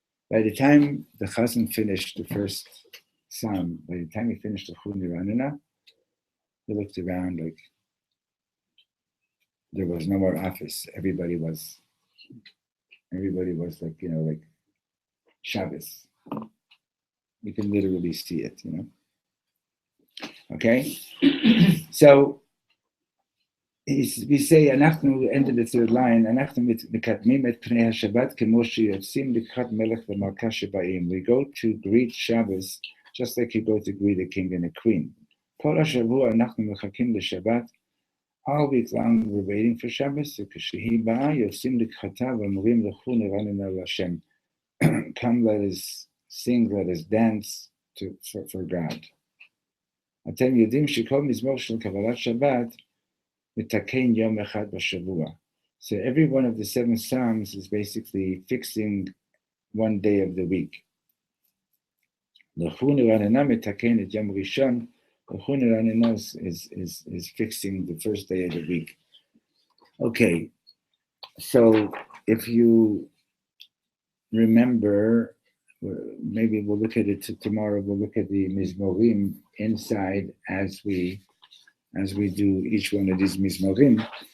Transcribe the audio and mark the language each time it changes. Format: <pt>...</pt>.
<en>By the time the chazan finished the first psalm, by the time he finished the Chuni Ranina, he looked around like there was no more office. Everybody was like, like Shabbos. You can literally see it, Okay? So we say,</en> <he>אנחנו,</he> <en>end of the third line,</en> <he>אנחנו מקדמים את פני השבת כמו שיוצאים לקראת מלך ומלכה שבאים.</he> <en>We go to greet Shabbos just like you go to greet a king and a queen.</en> <he>כל השבוע אנחנו מחכים לשבת.</he> <en>All week long we're waiting for Shabbos.</en> <he>וכשהיא באה יוצאים לקראתה ואומרים לכו נרננה להשם.</he> <en>Come, let us sing, let us dance for God.</en> <he>אתם יודעים שכל מזמור של קבלת שבת מתקן יום אחד בשבוע.</he> <en>So every one of the 7 psalms is basically fixing one day of the week.</en> <he>לכו נרננה מתקן את יום ראשון.</he> <en>לכו נרננה is fixing the first day of the week. Okay, so if you remember, maybe we'll look at it tomorrow. We'll look at the mizmorim inside as we do each one of these mizmorim.</en>